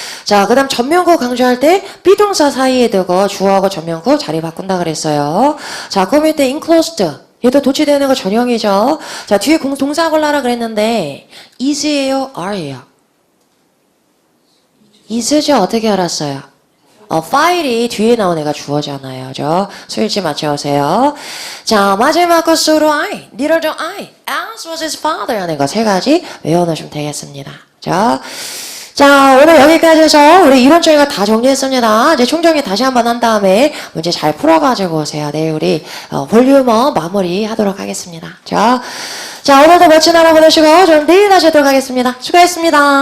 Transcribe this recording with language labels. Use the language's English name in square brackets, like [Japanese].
[Korean] 자, 그 다음 전면구 강조할 때 비동사 사이에 두고 주어하고 전면구 자리 바꾼다 그랬어요. 자, 그 밑에 enclosed 얘도 도치되는 거 전형이죠. 자, 뒤에 동사 골라라 그랬는데 is예요? are예요? is죠? 어떻게 알았어요? 파일이 뒤에 나온 애가 주어잖아요. 그죠? 수일치 맞춰오세요. 자, 마지막 거 [English] so do I, neither do I, as was his father [Korean] 하는 거 세 가지 외워놓으시면 되겠습니다. 자, 오늘 여기까지 해서 우리 이론 저희가 다 정리했습니다. 이제 총정리 다시 한번 한 다음에 문제 잘 풀어가지고 오세요. 내일 우리 볼륨어 마무리 하도록 하겠습니다. 자, 오늘도 멋진 하루 보내시고 저는 내일 다시 하도록 하겠습니다. 수고했습니다.